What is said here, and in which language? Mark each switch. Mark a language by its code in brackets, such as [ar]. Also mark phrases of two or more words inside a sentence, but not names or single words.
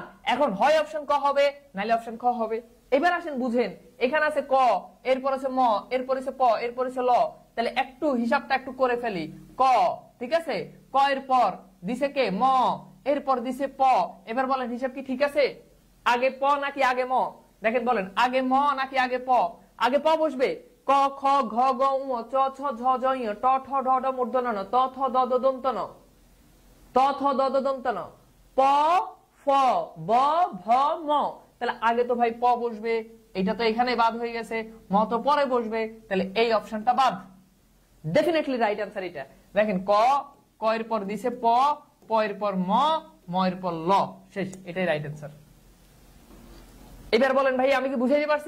[bn] এখন হয় অপশন ক হবে, নাইলে অপশন খ হবে। এবার আসেন বুঝেন, এখানে আছে ক, এরপর আছে ম, এরপর আছে প, এরপর আছে ল। তাহলে একটু হিসাবটা একটু করে ফেলি। ক, ঠিক আছে, ক এর পর দিছে কে? ম, এরপর দিছে প। এবার বলেন হিসাব কি ঠিক আছে? আগে প নাকি আগে ম? দেখেন বলেন, আগে ম নাকি আগে প? আগে প বসবে। ক, খ, ঘ, গ, ঙ, চ, ছ, ঝ, ঝ, ঞ, ট, ঠ, ড, ঢ, মূর্ধন্য ণ, ত, থ, দ, দ, দন্ত ন, ত, থ, দ, দ, দন্ত ন, প, ফ, ব, ভ, ম। তাহলে আগে তো ভাই প বসবে, এটা তো এখানে বাদ হয়ে গেছে, ম তো পরে বসবে, তাহলে এই অপশনটা বাদ। [en] definitely right answer [bn] এটা। দেখেন ক, ক এর পর দিছে প, প এর পর ম, ম এর পর ল, শেষ, এটাই [en] right answer. [bn] এবার বলেন ভাই আমি কি বুঝাইতে পারছি?